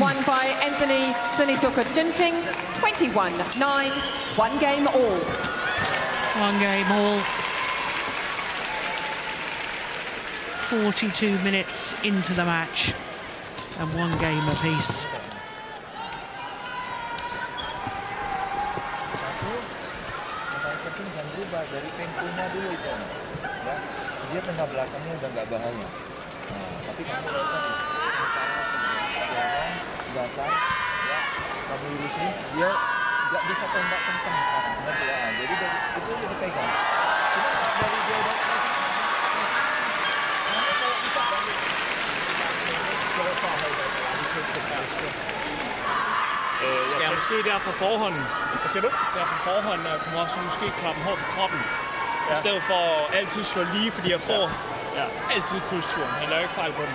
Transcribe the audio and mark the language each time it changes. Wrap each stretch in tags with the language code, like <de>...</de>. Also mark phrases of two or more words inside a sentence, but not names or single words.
<en>won by Anthony Sinisuka Ginting. 21-9. 1 game all. 1 game all. 42 minutes into the match and 1 game apiece.</en> <id>Jangan berubah dari temponya dulu itu, ya. Dia tengah belakangnya udah nggak bahaya. Nah, tapi kamu lakukan datar, ya, kamu lurusin, dia nggak bisa tembak kencang sekarang, ngerti ya? Jadi dari itu udah dipegang. Cuma dari dia udah kalau bisa kamu</id> <da>Skal jeg måske der fra forhånd, hvad siger du? Der fra forhånd kommer også måske klappe hårdt på kroppen. I stedet for altid slå lige, fordi jeg får altid krydsturen. Han laver ikke fejl på den.</da>